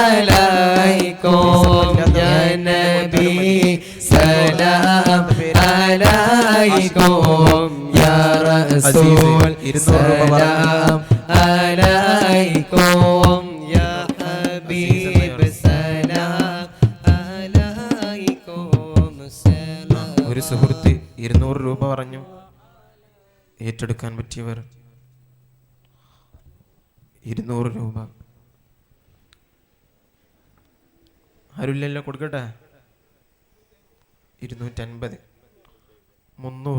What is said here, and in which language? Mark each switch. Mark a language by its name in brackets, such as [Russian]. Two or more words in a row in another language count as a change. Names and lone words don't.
[Arabic] عليكم يا نبي سلام عليكم يا رسول سلام عليكم يا حبيب سلام عليكم سلام. [Malayalam] ഒരു സുഹൃത്ത് 200 രൂപ പറഞ്ഞു. ഏറ്റെടുക്കാൻ പറ്റിയവർ 200 രൂപ. ആരുമില്ലല്ലോ, കൊടുക്കട്ടെ. 250, 300.